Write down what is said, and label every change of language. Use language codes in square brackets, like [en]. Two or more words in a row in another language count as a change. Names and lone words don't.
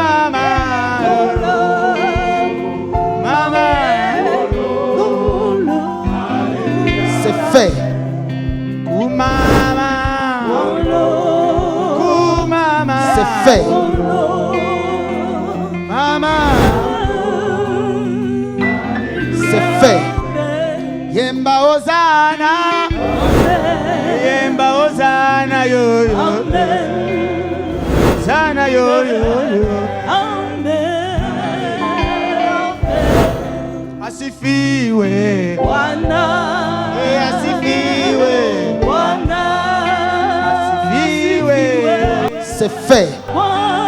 [fr] C'est fait. C'est fait. C'est fait. [sw] Yemba Hosanna. Yemba Hosanna yo yo. Hosanna yo yo yo. Asifiwe. Bwana. Asifiwe. Bwana. Asifiwe. [fr] C'est fait.